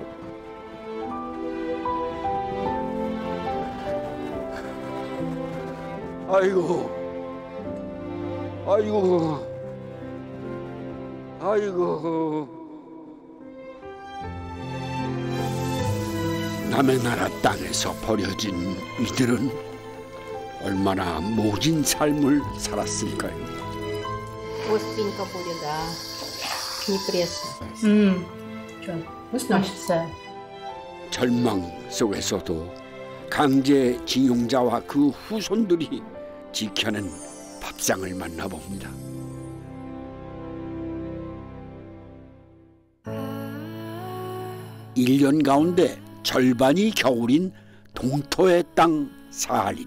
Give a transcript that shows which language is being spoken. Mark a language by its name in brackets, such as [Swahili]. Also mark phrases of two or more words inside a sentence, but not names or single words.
[Korean] 아이고, 아이고, 아이고. 남의 나라 땅에서 버려진 이들은 얼마나 모진 삶을 살았을까요? [Russian] Остренько будет, да. Не пресно. Вкусно. [Korean] 절망 속에서도 강제징용자와 그 후손들이 지켜낸 밥상을 만나봅니다. 일 년 가운데 절반이 겨울인 동토의 땅 사할린.